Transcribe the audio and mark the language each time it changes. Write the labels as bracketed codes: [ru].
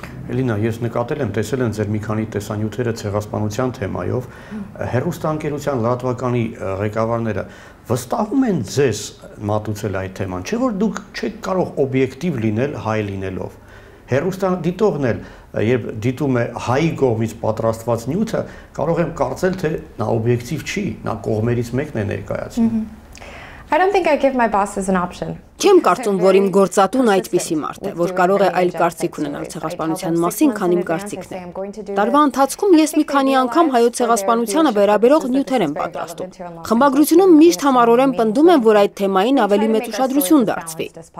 [hy] Էլինա, ես նկատել եմ, տեսել եմ ձեր մի քանի տեսանյութերը ցեղասպանության թեմայով, հեռուստաընկերության լրատվականի ղեկավարները վստահում են ձեզ մատուցել այդ թեման, չէ՞ որ դուք չեք կարող օբյեկտիվ լինել հայ լինելով։ Հեռուստադիտողն էլ, երբ դիտում է հայի կողմից պատրաստված նյութը, կարող եմ կարծել, թե նա օբյեկտիվ չի, նա կողմերից մեկն է ներկայացնում։ [en] I don't think I give my bosses an option. [hy] Չեմ կարծում, որ իմ գործատուն այդպիսի մարդ է, որ կարող է այլ կարծիք ունենալ ցեղասպանության մասին, քան իմ կարծիքն է։ Տարվա ընթացքում ես մի քանի անգամ հայոց ցեղասպանությանը վերաբերող նյութեր եմ պատրաստում։ Խմբագրությունում միշտ համառորեն պնդում եմ, որ այդ թեմային ավելի մեծ ուշադրություն դարձվի։